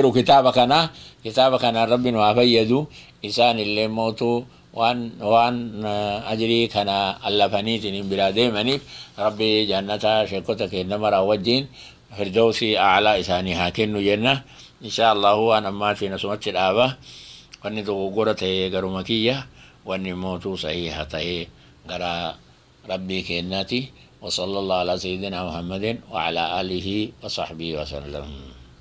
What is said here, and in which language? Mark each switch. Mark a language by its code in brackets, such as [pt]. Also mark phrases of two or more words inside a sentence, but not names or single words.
[om] jiru kitaaba kana rabbi nu haa fayyadu isaan illee mootuu waan ajrii kana allafaniitiin hin biraa deemaniif rabbi jannataa sheekota keenya maraa wajjiin firdawsii a'laa isaanii haa kennu jenna [ar] إن شاء الله [om] waan ammaatiin asumatti dhaaba wanni dogoggora ta'e garuma kiyya wanni mootuu sahiha ta'e gara rabbii keenyaati [ar] وصلى الله على سيدنا محمد وعلى آله وصحبه وسلم